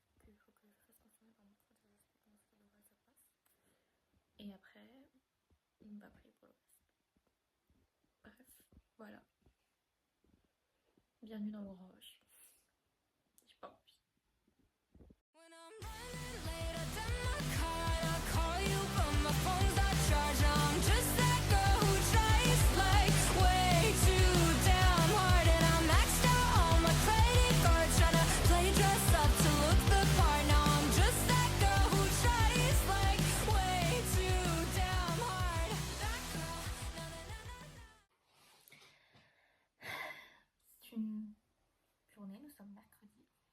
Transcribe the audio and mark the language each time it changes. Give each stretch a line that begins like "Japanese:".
French: Qu'il faut que je fasse confirmer par mon prof de comment est-ce que l'oral ça passe. Et après, on va prier pour le reste. Bref, voilà. Bienvenue dans l'orange. J'ai pas envie.
English: When I'm running late, I turn my car, I call you, but my phone's not charged. I'm just that girl who tries like way too damn hard, and I'm maxed out on my credit card, trying to play dress up to look the part. Now I'm just that girl who tries like way too damn hard. That girl, na na na na na.
French: C'est une journée, nous sommes mercredi.